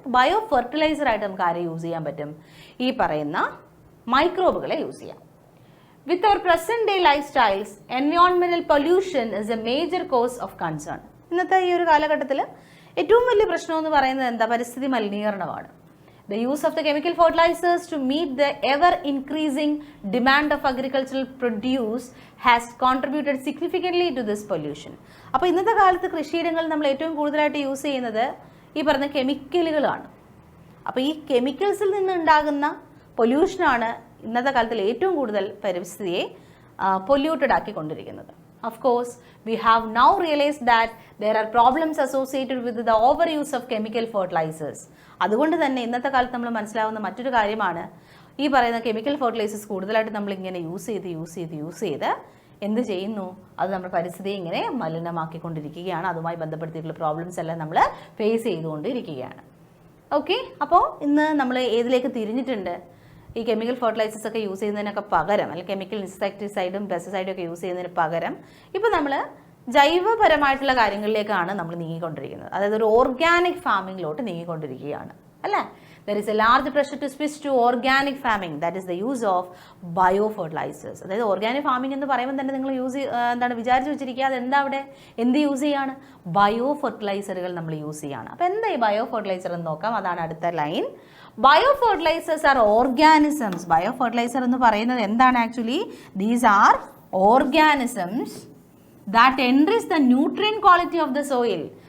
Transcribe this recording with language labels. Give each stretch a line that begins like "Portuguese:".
Malayalam: Bio ഫെർട്ടിലൈസറായിട്ട് നമുക്ക് ആരെ use ചെയ്യാൻ പറ്റും? ഈ പറയുന്ന മൈക്രോബുകളെ യൂസ് ചെയ്യാം.
English: With our present day life styles എൻവയോൺമെന്റൽ pollution is A major cos of concern.
Malayalam: ഇന്നത്തെ ഈ ഒരു കാലഘട്ടത്തിൽ ഏറ്റവും വലിയ പ്രശ്നം എന്ന് പറയുന്നത് എന്താ? പരിസ്ഥിതി മലിനീകരണമാണ്.
English: The use of the chemical fertilizers to meet the ever-increasing demand of agricultural produce has contributed significantly to this pollution.
Malayalam: അപ്പോൾ ഇന്നത്തെ കാലത്ത് കൃഷിയിടങ്ങളിൽ നമ്മൾ ഏറ്റവും കൂടുതലായിട്ട് യൂസ് ചെയ്യുന്നത് ഈ പറഞ്ഞ കെമിക്കലുകളാണ്. അപ്പോൾ ഈ കെമിക്കൽസിൽ നിന്നുണ്ടാകുന്ന പൊല്യൂഷനാണ് ഇന്നത്തെ കാലത്തിൽ ഏറ്റവും കൂടുതൽ പരിസ്ഥിതിയെ polluted ആക്കിക്കൊണ്ടിരിക്കുന്നത്.
English: Of course, we have now realized that there are problems associated with the overuse of chemical fertilizers.
Malayalam: അതുകൊണ്ട് തന്നെ ഇന്നത്തെ കാലത്ത് നമ്മൾ മനസ്സിലാവുന്ന മറ്റൊരു കാര്യമാണ് ഈ പറയുന്ന കെമിക്കൽ ഫെർട്ടിലൈസേഴ്സ് കൂടുതലായിട്ട് നമ്മൾ ഇങ്ങനെ യൂസ് ചെയ്ത് എന്ത് ചെയ്യുന്നു? അത് നമ്മുടെ പരിസ്ഥിതിയെ ഇങ്ങനെ മലിനമാക്കിക്കൊണ്ടിരിക്കുകയാണ്. അതുമായി ബന്ധപ്പെടുത്തിയിട്ടുള്ള പ്രോബ്ലംസ് എല്ലാം നമ്മൾ ഫേസ് ചെയ്തുകൊണ്ടിരിക്കുകയാണ്. ഓക്കെ, അപ്പോൾ ഇന്ന് നമ്മൾ ഏതിലേക്ക് തിരിഞ്ഞിട്ടുണ്ട്? ഈ കെമിക്കൽ ഫെർട്ടിലൈസേഴ്സ് ഒക്കെ യൂസ് ചെയ്യുന്നതിനൊക്കെ പകരം അല്ലെങ്കിൽ കെമിക്കൽ ഇൻസെക്ടിസൈഡും പെസ്റ്റിസൈഡും ഒക്കെ യൂസ് ചെയ്യുന്നതിന് പകരം ഇപ്പോൾ നമ്മൾ ജൈവപരമായിട്ടുള്ള കാര്യങ്ങളിലേക്കാണ് നമ്മൾ നീങ്ങിക്കൊണ്ടിരിക്കുന്നത്. അതായത് ഒരു ഓർഗാനിക് ഫാമിങ്ങിലോട്ട് നീങ്ങിക്കൊണ്ടിരിക്കുകയാണ് അല്ലേ?
English: There is a large pressure to switch to organic farming, that is the use of biofertilizers.
Malayalam: അതായത് ഓർഗാനിക് ഫാമിംഗ് എന്ന് പറയുമ്പോൾ തന്നെ നിങ്ങൾ വിചാരിച്ച് വെച്ചിരിക്കുക അതെന്താ അവിടെ എന്ത് യൂസ് ചെയ്യാണ്? ബയോ ഫെർട്ടിലൈസറുകൾ നമ്മൾ യൂസ് ചെയ്യാണ്. അപ്പോൾ എന്താ ഈ ബയോ ഫെർട്ടിലൈസർ എന്ന് നോക്കാം. അതാണ് അടുത്ത line.
English: Bio fertilizers are organisms.
Malayalam: Bio fertiliser എന്ന് പറയുന്നത് എന്താണ്?
English: Actually these are organisms that enrich the nutrient quality of the soil.